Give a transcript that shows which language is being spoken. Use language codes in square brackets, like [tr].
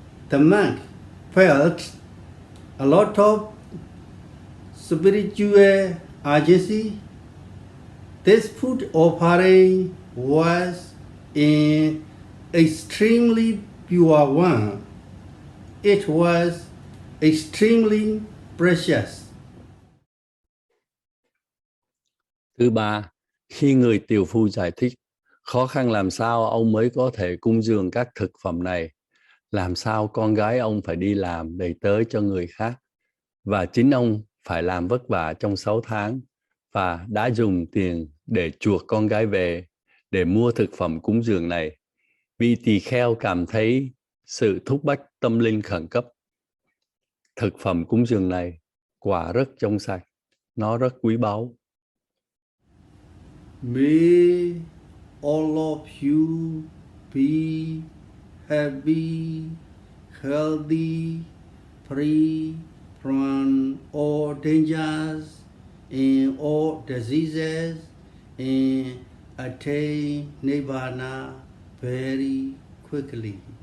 [en] The monk felt a lot of spiritual urgency. This food offering was an extremely pure one. It was extremely precious. [vi] Thứ ba, khi người tiều phu giải thích khó khăn làm sao ông mới có thể cúng dường các thực phẩm này, làm sao con gái ông phải đi làm đầy tớ cho người khác, và chính ông phải làm vất vả trong 6 tháng, và đã dùng tiền để chuộc con gái về để mua thực phẩm cúng dường này. Vị tỳ kheo cảm thấy sự thúc bách tâm linh khẩn cấp. Thực phẩm cúng dường này quả rất trong sạch, nó rất quý báu. [en] May all of you be happy, healthy, free from all dangers and all diseases, and attain Nibbana very quickly.